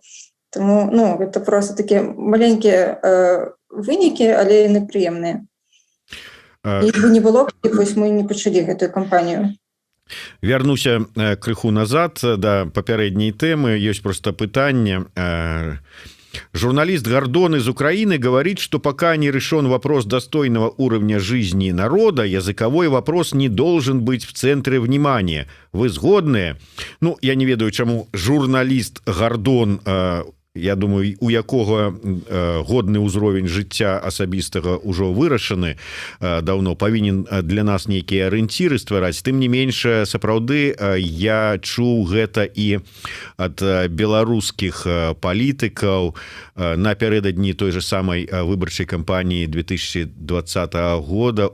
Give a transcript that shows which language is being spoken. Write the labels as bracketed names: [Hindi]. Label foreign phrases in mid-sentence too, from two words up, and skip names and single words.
[Belarusian] Таму, гэта проста такія маленькія вынікі, але яны прыемныя. І бы не было, вось мы не пачалі гэтую кампанію. Вярнуся крыху назад да папярэдняй тэмы. Ёсць просто пытанне. [Russian] Журналист Гордон из Украины говорит, что пока не решен вопрос достойного уровня жизни народа, языковой вопрос не должен быть в центре внимания. [Belarusian] Вы сгодны? Я не ведаю, чаму журналист Гордон, я думаю, у якога годны ўзровень жыцця асабістага ўжо вырашаны даўно, павінен для нас нейкія арыенціры ствараць. Тым не менш, сапраўды я чуў гэта і ад беларускіх палітыкаў напярэдадні той же самай выбарчай кампаніі 2020 года.